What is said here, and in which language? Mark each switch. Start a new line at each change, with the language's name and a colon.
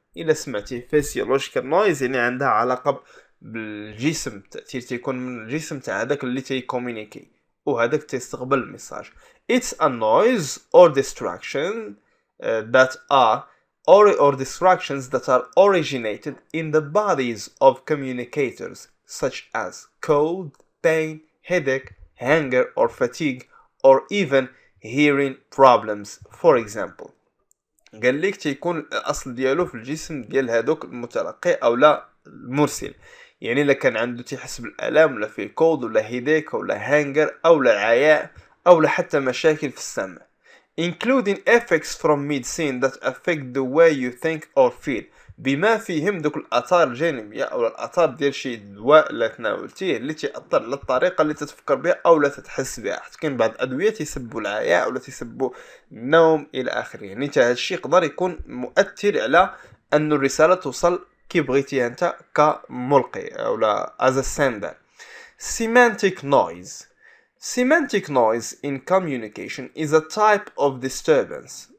Arabic: إلا سمعتي
English: physiological noise
Arabic: يعني عندها علاقة بالجسم، التأثير تيكون من الجسم تاع هذاك اللي تيكومينيكي وهذاك تيستقبل الميساج.
English: It's a noise or distraction that are or distractions that are originated in the bodies of communicators such as cold, pain, headache, hunger or fatigue or even hearing problems. For example
Arabic: قال لك تيكون الأصل ديالو في الجسم ديال هذوك المتلقي أو لا المرسل. يعني إلا كان عنده تيحس بالآلام ولا فيه كولد ولا هيديك ولا هانجر أو لا عياء أو لا حتى مشاكل في السمع.
English: Including effects from medicine that affect the way you think or feel.
Arabic: بما فيهم دوك الآثار الجانبية أو الآثار ديال شي دواء اللي تناولتيه اللي تأثر على الطريقة اللي تتفكر بها أو لا تتحس بها. حتى كاين بعض الأدوية تيسبوا العياء ولا تيسبوا النوم إلى آخره. يعني حتى هذا الشيء يقدر يكون مؤثر على أن الرسالة توصل كي بغيتي أنت كملقي أو لا
English: as a sender. Semantic noise. Semantic noise in communication is a type of disturbance.